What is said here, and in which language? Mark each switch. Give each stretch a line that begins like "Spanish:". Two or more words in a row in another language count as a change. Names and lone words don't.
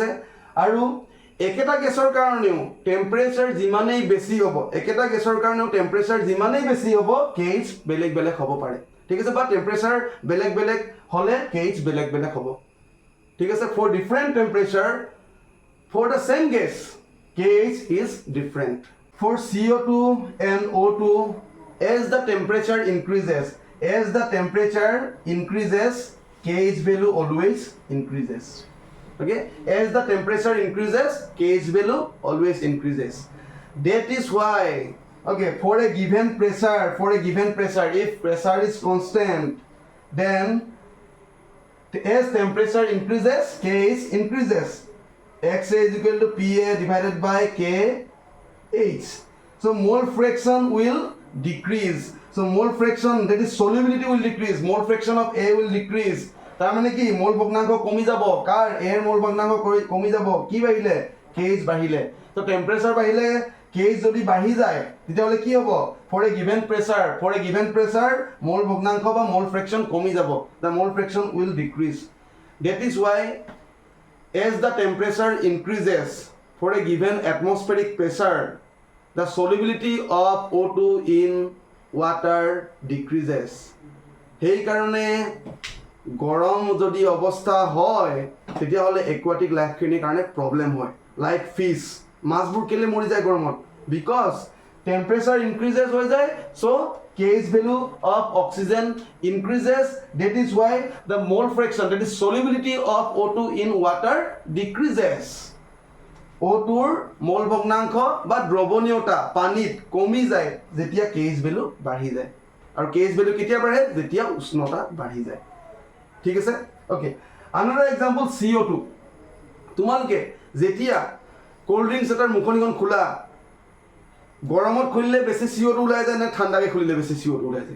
Assamese: আৰু একেটা গেছৰ কাৰণেও টেম্পাৰেচাৰ যিমানেই বেছি হ'ব, KH বেলেগ বেলেগ হ'ব পাৰে। ঠিক আছে? বা টেম্পাৰেচাৰ বেলেগ বেলেগ হ'লে KH বেলেগ বেলেগ হ'ব। ঠিক আছে?
English: for different temperature for the same gas KH is different. ফৰ CO2 and O2, as the temperature increases, KH value always increases. Okay, as the temperature increases, KH value always increases. That is why, okay, for a given pressure, if pressure is constant, then as temperature increases, KH increases. XA is equal to PA divided by KH. So mole fraction will decrease. So mole fraction, that is solubility will decrease. Mole fraction of A will decrease.
Assamese: তাৰ মানে কি? মোল ভগ্নাংক কমি যাব। কাৰ? এৰ মোল ভগ্নাংক কমি যাব। কি বাঢ়িলে? KH বাঢ়িলে। তো টেম্পাৰেচাৰ বাঢ়িলে KH যদি বাঢ়ি যায় তেতিয়াহ'লে কি হ'ব?
English: for a given pressure
Assamese: মোল ভগ্নাংক বা
English: mole fraction
Assamese: কমি যাব।
English: the mole fraction will decrease. that is why as the temperature increases for a given atmospheric pressure, the solubility of O2 in water decreases.
Assamese: সেই কাৰণে গৰম যদি অৱস্থা হয় তেতিয়াহ'লে একুৱাটিক লাইফখিনিৰ কাৰণে প্ৰব্লেম হয়।
English: like fish,
Assamese: মাছবোৰ কেলে মৰি যায় গৰমত?
English: because temperature increases
Assamese: হৈ যায়,
English: চ' KH value of oxygen increases. That is why the mole fraction, that is solubility of O2 in water decreases.
Assamese: O2ৰ মোল ভগ্নাংশ বা দ্ৰৱণীয়তা পানীত কমি যায় যেতিয়া KH value বাঢ়ি যায়। আৰু KH value কেতিয়া বাঢ়ে? যেতিয়া উষ্ণতা বাঢ়ি যায়। ঠিক আছে? ওকে,
English: another example
Assamese: CO2। তোমালোকে যেতিয়া
English: cold drinks
Assamese: এটাৰ মুখনিখন খোলা, গৰমত খুলিলে বেছি CO2 ওলাই যায় নে ঠাণ্ডাকৈ খুলিলে বেছি CO2 ওলাই যায়?